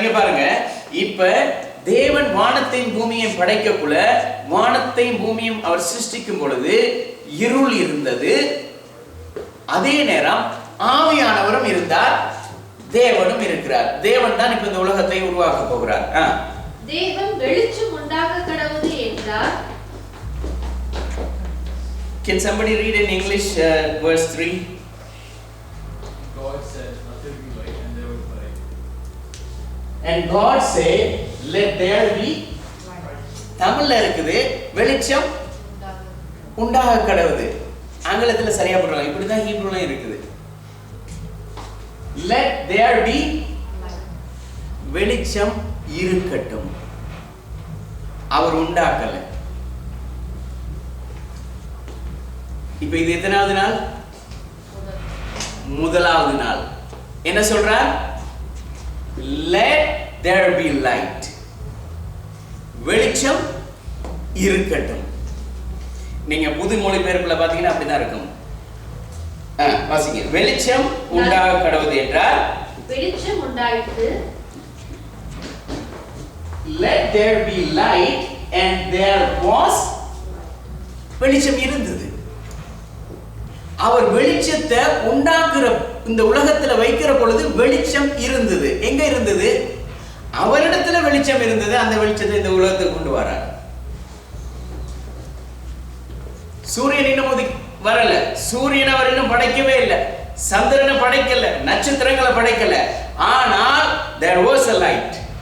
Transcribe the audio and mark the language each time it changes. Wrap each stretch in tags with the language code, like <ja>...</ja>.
<ta>இங்க பாருங்க, இப்ப தேவன் வானத்தையும் பூமியையும் படைக்கக்குள்ள, வானத்தையும் பூமியும் அவர் சிருஷ்டிக்கும் பொழுது இருள் இருந்தது. அதே நேரம் ஆவியானவரும் இருந்தார், தேவனும் இருக்கிறார். தேவன் தான் இப்ப இந்த உலகத்தை உருவாக்க போகிறார். தேவன் வெளிச்சம் உண்டாக கடவுது என்றார்.</ta> <en>Can somebody read in English verse 3? God said, "Let there be light," and there was light. And God said, "Let there be light."</en> <ta>தமிழ்ல இருக்குது வெளிச்சம் உண்டாக கடவுது. ஆங்கிலத்துல சரியா போடுறாங்க. இப்படிதான் ஹீப்ரூல இருக்குது.</ta> <en>Let there be</en> <ta>வெளிச்சம் இருக்கட்டும். அவர் உண்டாக்கல. இப்ப இது எத்தனாவது நாள்? முதலாவது நாள். என்ன சொல்றார்?</ta> <en>Let there be light.</en> <ta>வெளிச்சம் இருக்கட்டும். நீங்க புது மொழிபெயர்ப்புல பாத்தீங்கன்னா அப்படிதான் இருக்கும். வாசிங்க. வெளிச்சம் உண்டாக கடவுது என்றார். வெளிச்சம் உண்டாயிற்று.</ta> <en>Let there be light, and there was.</en> <ta>வெளிச்சம் இருந்தது. அவர் வெளிச்சத்தை உண்டாக்குற இந்த உலகத்துல வைக்கிற பொழுது வெளிச்சம் இருந்தது. எங்க இருந்தது? அவரிடத்துல வெளிச்சம் இருந்தது. அந்த வெளிச்சத்தை இந்த உலகத்துக்கு கொண்டு வரார். சூரியன் இன்னும் வரல. சூரியன் அவர் இன்னும் படைக்கவே இல்லை. சந்திரனை படைக்கல, நட்சத்திரங்களை படைக்கல. ஆனால்</ta> <en>there was a light.</en>